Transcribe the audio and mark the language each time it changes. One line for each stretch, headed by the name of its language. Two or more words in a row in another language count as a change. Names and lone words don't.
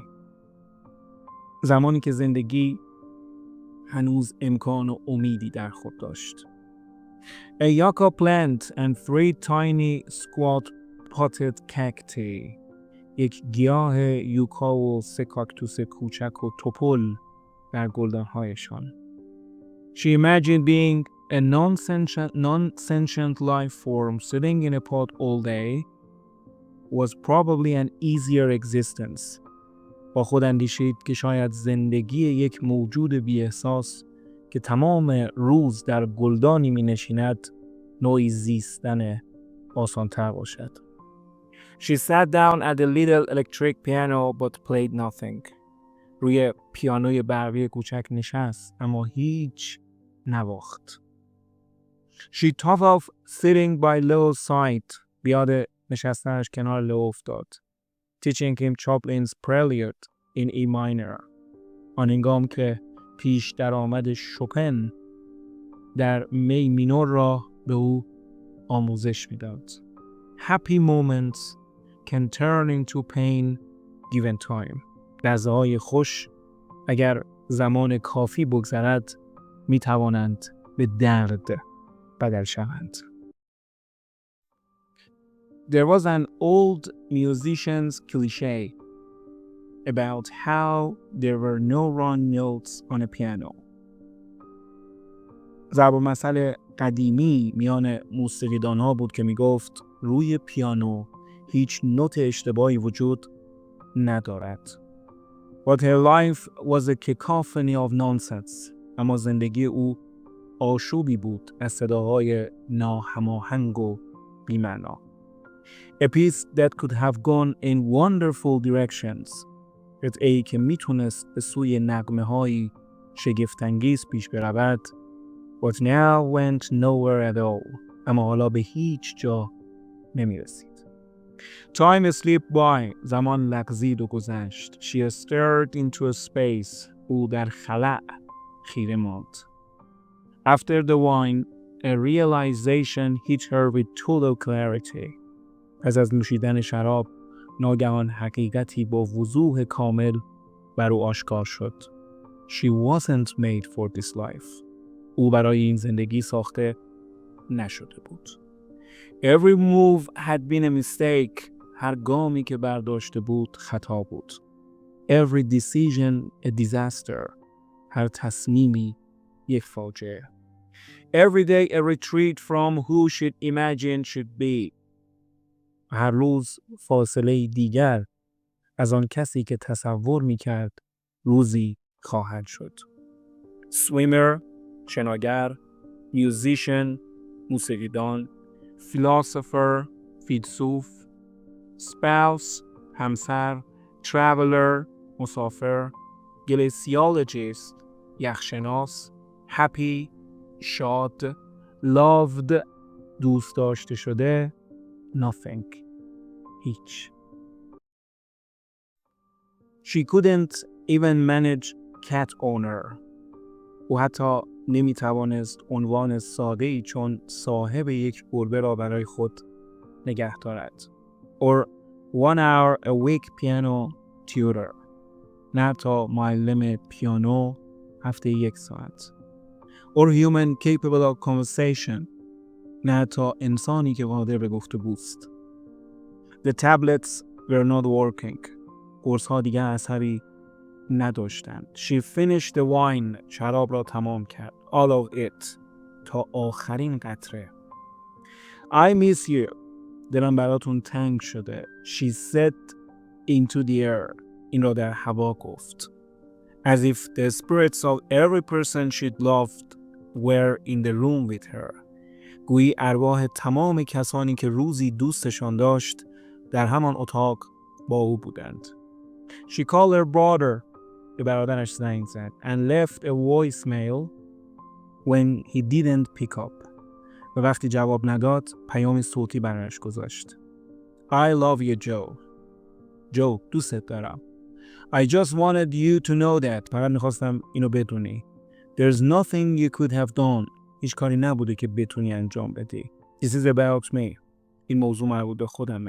Persian: زمانی که زندگی هنوز امکان و امیدی در خود داشت.
English: A yucca plant and 3 tiny squat potted cacti.
Persian: یک گیاه یوکا و 3 کاکتوس کوچک و توپل در گلدانهایشان.
English: She imagined being a non-sentient life form sitting in a pot all day. was probably an easier existence.
Persian: با خود اندیشید که شاید زندگی یک موجود بی احساس که تمام روز در گلدانی می نشیند نوعی زیستن آسان‌تر باشد.
English: She sat down at the little electric piano but played nothing.
Persian: روی پیانوی برقی کوچک نشست اما هیچ نواخت.
English: She thought of sitting by Leo's side.
Persian: بیاد نشستنش کنار لئو افتاد.
English: Teaching him Chopin's Prelude in E minor.
Persian: آن هنگام که پیش درآمد شوپن در می مینور را به او آموزش میداد.
English: Happy moments can turn into pain given time.
Persian: لحظه‌های خوش اگر زمان کافی بگذرد می توانند به درد بدل شوند.
English: There was an old musician's cliché about how there were no wrong notes on a piano.
Persian: ضرب المثل قدیمی میان موسیقیدان‌ها بود که میگفت روی پیانو هیچ نوت اشتباهی وجود ندارد.
English: But her life was a cacophony of nonsense.
Persian: اما زندگی او آشوبی بود از صداهای ناهماهنگ و بی‌معنا.
English: A piece that could have gone in wonderful directions.
Persian: قطعه‌ای که میتونست به سوی نغمه‌های شگفت‌انگیز پیش برود.
English: But now went nowhere at all.
Persian: اما حالا به هیچ جا نمیرسید.
English: Time slipped by.
Persian: زمان لغزید و گذشت.
English: She stared into a space.
Persian: او در خلأ خیره ماند.
English: After the wine, a realization hit her with total clarity.
Persian: پس از نوشیدن شراب، ناگهان حقیقتی با وضوح کامل بر او آشکار شد.
English: She wasn't made for this life.
Persian: او برای این زندگی ساخته نشده بود.
English: Every move had been a mistake.
Persian: هر گامی که برداشته بود خطا بود.
English: Every decision a disaster.
Persian: هر تصمیمی یک فاجعه.
English: Every day a retreat from who she'd imagined should be.
Persian: هر روز فاصله دیگر از آن کسی که تصور می‌کرد روزی خواهد شد. Swimmer، شناگر، musician، موسیقیدان، philosopher، فیلسوف، spouse، همسر، traveler، مسافر، glaciologist، یخشناس، happy، شاد، loved، دوست داشته شده، nothing، هیچ.
English: She couldn't even manage cat owner.
Persian: او حتی نمیتوانست عنوان ساده‌ای چون صاحب یک گربه را برای خود نگه دارد.
English: Or 1 hour a week piano tutor.
Persian: نه تا معلم پیانو هفته 1 ساعت.
English: Or human capable of conversation.
Persian: نه تا انسانی که قادر به گفتگوست.
English: The tablets were not working.
Persian: قرص‌ها دیگر اثری نداشتند.
English: She finished the wine.
Persian: شراب را تمام کرد.
English: All of it.
Persian: تا آخرین قطره.
English: I miss you.
Persian: دلم براتون تنگ شده.
English: She said into the air.
Persian: این را در هوا گفت.
English: As if the spirits of every person she'd loved were in the room with her.
Persian: گویی ارواح تمام کسانی که روزی دوستشان داشت در همان اتاق با او بودند.
English: She called her brother.
Persian: به برادرش زنگ زد.
English: And left a voicemail when he didn't pick up.
Persian: و وقتی جواب نداد پیام صوتی برایش گذاشت.
English: I love you, Joe.
Persian: جو، دوستت دارم.
English: I just wanted you to know that.
Persian: فقط میخواستم اینو بدونی.
English: There's nothing you could have done.
Persian: هیچ کاری نبوده که بتونی انجام بدی.
English: This is about me.
Persian: این موضوع مربوط به خودمه.